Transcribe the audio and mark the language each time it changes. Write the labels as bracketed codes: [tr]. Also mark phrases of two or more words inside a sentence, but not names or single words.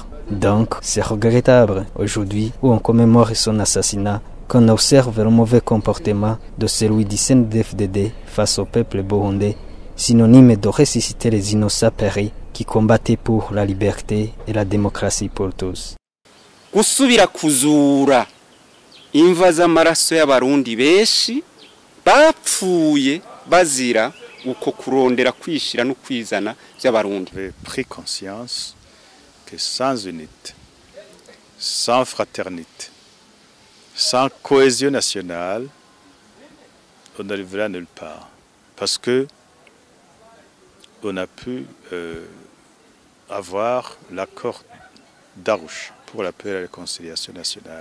[fr] Donc, c'est regrettable aujourd'hui où on commémore son assassinat qu'on observe le mauvais comportement de celui du CNDD-FDD face au peuple burundais, synonyme de ressusciter les innocents péris qui combattaient pour la liberté et la démocratie pour tous. [rn] Gusubira kuzura imva z'amaraso y'abarundi benshi bapfuye bazira uko kurondera kwishira no kwizana by'abarundi. [fr] J'ai pris conscience que sans unité, sans fraternité, sans cohésion nationale, on n'arrivera nulle part. Parce que on a pu avoir l'accord d'Arusha pour la paix et la réconciliation nationale.